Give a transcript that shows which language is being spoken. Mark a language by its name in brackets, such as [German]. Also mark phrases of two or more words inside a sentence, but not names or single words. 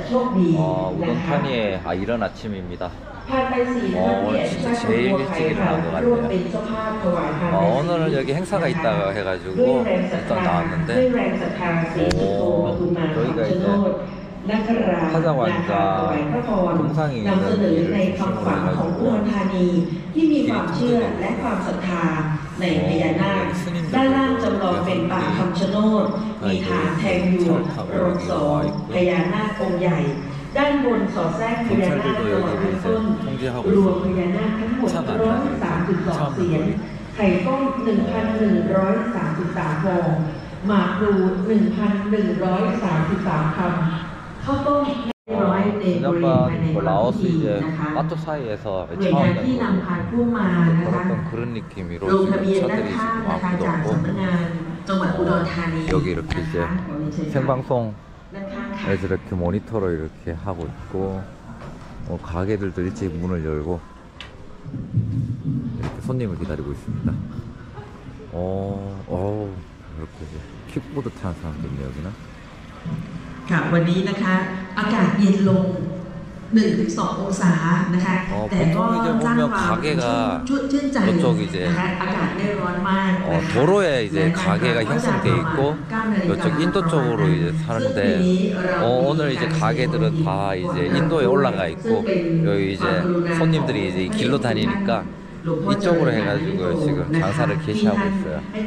[Korean] 우동탄이의 이런 아침입니다. 오늘 진짜 제일 일찍 일어난 것 같네요. 오늘은 여기 행사가 있다고 해가지고 일단 나왔는데, 저희가 이제 화자관과 동상이 있는 일을 중심으로 해가지고 길이 튼튼해요. [Thai] ในพญานาคด้านล่างจำลองเป็นป่าคำชะโนดมีฐานแทงอยู่รวมสองพญานาคองค์ใหญ่ด้านบนสอดแทรกพญานาคตลอดทั้งต้นรวมพญานาคทั้งหมด103.2เสียงไข่ต้ม 1,133 ฟองหมากพลู 1,133 คำข้าวต้ม [Korean] 지난번 라오스 이제 마토 사이에서 처음 그랬던 그런 느낌으로 지금 차들이 지금 아무도 없고 여기 이렇게 이제 생방송에서 이렇게 모니터로 이렇게 하고 있고 가게들도 일찍 문을 열고 이렇게 손님을 기다리고 있습니다. 이렇게 이제 킥보드 타는 사람도 있네 여기는. [Thai] ค่ะวันนี้นะคะอากาศเย็นลง 1-2 องศานะคะแต่ก็สร้างความชื่นใจนะคะอากาศไม่ร้อนมาก [Korean] 도로에 이제 가게가 형성돼 있고 이쪽 인도 쪽으로 이제 사는데 오늘 이제 가게들은 다 이제 인도에 올라가 있고 여기 이제 손님들이 이제 길로 다니니까 이쪽으로 해가지고 지금 장사를 개시하고 있어요.